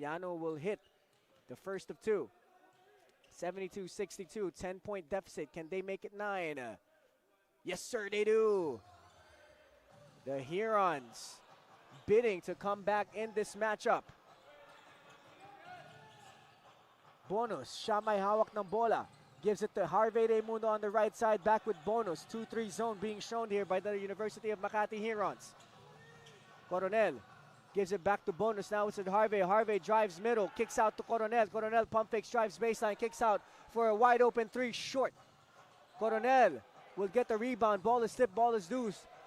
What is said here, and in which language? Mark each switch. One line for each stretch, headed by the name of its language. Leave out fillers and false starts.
English: Yano will hit the first of two. 72-62, 10-point deficit. Can they make it 9? Yes, sir, they do. The Herons bidding to come back in this matchup.
Filipino: Bonus, siya may hawak ng bola.
English: Gives it to Harvey Raimundo on the right side, back with Bonus. 2-3 zone being shown here by the University of Makati Herons. Coronel gives it back to Bonus. Now it's at Harvey. Harvey drives middle, kicks out to Coronel. Coronel pump fakes, drives baseline, kicks out for a wide open 3, short. Coronel will get the rebound. Ball is tipped, ball is loose.